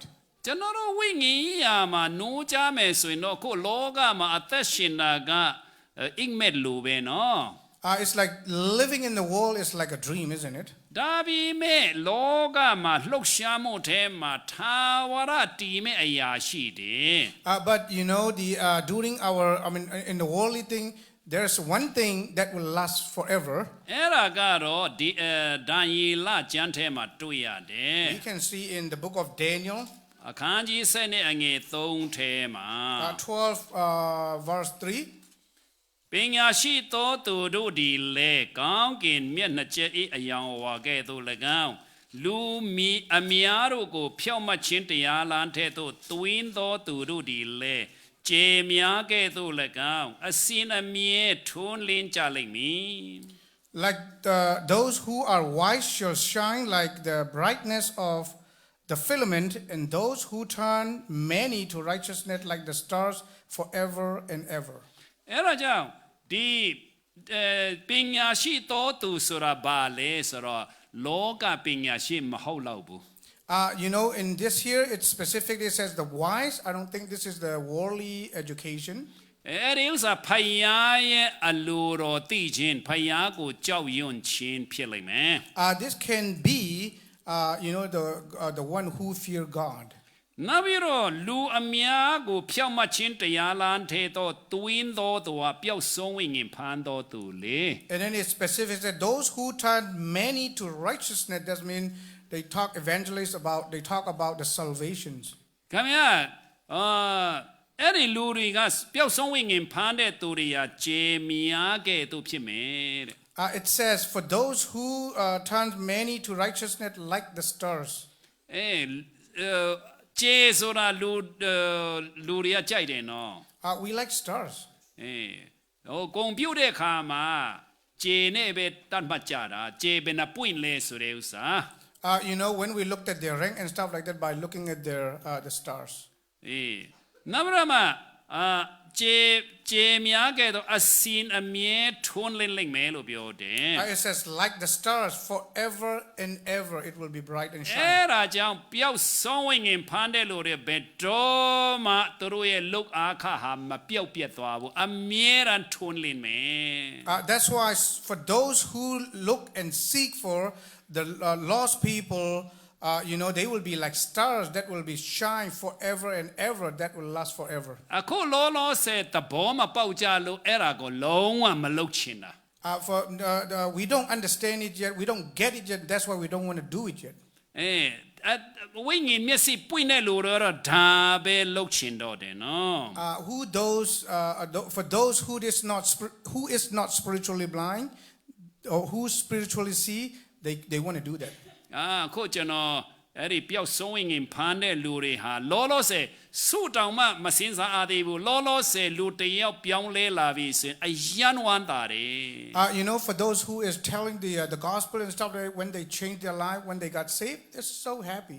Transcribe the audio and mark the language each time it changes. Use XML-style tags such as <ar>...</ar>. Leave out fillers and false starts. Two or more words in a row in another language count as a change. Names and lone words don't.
<my>ကျွန်တော်တို့ဝိညာဉ်ရာမှာနိုးကြမယ်ဆိုရင်တော့ကိုလောကမှာအသက်ရှင်တာကအိမ်မက်လိုပဲနော်</my> <en>It's like living in the world is like a dream, isn't it?</en> <my>ဒါပေမဲ့လောကမှာလှုပ်ရှားမှုထဲမှာသာဝရတည်မဲ့အရာရှိတယ်</my> <en>But you know, during in the worldly thing, there's one thing that will last forever.</en> <my>အဲ့ဒါကတော့ဒီဒံယေလကျမ်းထဲမှာတွေ့ရတယ်</my> <en>We can see in the book of Daniel,</en> <my>အခန်းကြီး7နဲ့အငယ်3ထဲမှာ</my> <en>12 verse 3.</en> <my>ပညာရှိသောသူတို့ဒီလေကောင်းကင်မျက်နှာကျက်အယောင်ဝါကဲ့သို့၎င်းလူမီအများတို့ကိုဖြောက်မှတ်ခြင်းတရားလမ်းထဲသို့သွင်းသောသူတို့ဒီလေကျေများကဲ့သို့၎င်းအစင်အမြဲထွန်းလင်းကြလိမ့်မည်</my> <en>Like those who are wise shall shine like the brightness of the filament, and those who turn many to righteousness like the stars forever and ever.</en> <my>အဲ့ဒါကြောင့်ဒီပညာရှိတော်သူဆိုတာဘာလဲဆိုတော့လောကပညာရှိမဟုတ်တော့ဘူး</my> <en>You know, in this here, it specifically says the wise. I don't think this is the worldly education.</en> <my>အဲ့ဒီဥစ္စာဖယားရဲ့အလိုတော်သိခြင်းဖယားကိုကြောက်ရွံ့ခြင်းဖြစ်လိမ့်မယ်</my> <en>This can be, you know, the one who fear God.</en> <my>နောက်ပြီးတော့လူအများကိုဖြောက်မှတ်ခြင်းတရားလမ်းထဲတော့တွင်းတော်သူဟာပျောက်ဆုံးဝိညာဉ်ဖန်တော်သူလေ</my> <en>And then it specifically said those who turn many to righteousness. That means they talk about the salvations.</en> <my>ခင်ဗျာအဲ့ဒီလူတွေကပျောက်ဆုံးဝိညာဉ်ဖန်တဲ့သူတွေကကျေများကဲ့သို့ဖြစ်မယ်တဲ့</my> <en>It says for those who turn many to righteousness like the stars.</en> <my>ကျေဆိုတာလူတွေကကြိုက်တယ်နော်</my> <en>We like stars.</en> <my>ဂုံပြုတ်တဲ့ခါမှာဂျေနဲ့ပဲတတ်မှတ်ကြတာဂျေဘယ်နှပွင့်လဲဆိုတဲ့ဥစ္စာ</my> <en>You know, when we looked at their rank and stuff like that by looking at their the stars.</en> <my>နောက်ပြီးတော့မှဂျေများကဲတော့အစင်အမြဲထွန်းလင်းလိမ့်မယ်လို့ပြောတယ်</my> <en>It says, like the stars, forever and ever it will be bright and အဲ့ shine.</en> <my>ဒါကြောင့်ပျောက်ဆုံးဝင်ငင်ဖမ်းတဲ့လူတွေဘယ်တော့မှသူတို့ရဲ့လုတ်အားခဟာမပျောက်ပြတ်သွားဘူးအမြဲတမ်းထွန်းလင်းမယ်</my> <en>That's why for those who look and seek for the lost people, you know, they will be like stars that will be shine forever and ever, that will last forever.</en> <my>အခုလောလောဆယ်သဘောမပေါက်ကြလို့အဲ့ဒါကိုလုံးဝမလုပ်ချင်တာ</my> <en>We don't understand it yet, we don't get it yet, that's why we don't want to do it yet.</en> <my>ဝိညာဉ်မျက်စိပွင့်တဲ့လူတွေတော့ဒါပဲလုပ်ချင်တော့တယ်နော်</my> <en>For those who is not spiritually blind or who spiritually see, they want to do that.</en> <my>အခုကျွန်တော်အဲ့ဒီပျောက်ဆုံးဝင်ငင်ဖမ်းတဲ့လူတွေဟာလောလောဆယ်စုတောင်မှမစင်းစားအားသေးဘူးလောလောဆယ်လူတယောက်ပြောင်းလဲလာပြီဆိုရင်အယံဝမ်းတာတယ်</my> <en>You know, for those who is telling the gospel and stuff, when they changed their life, when they got saved, they're so happy.</en>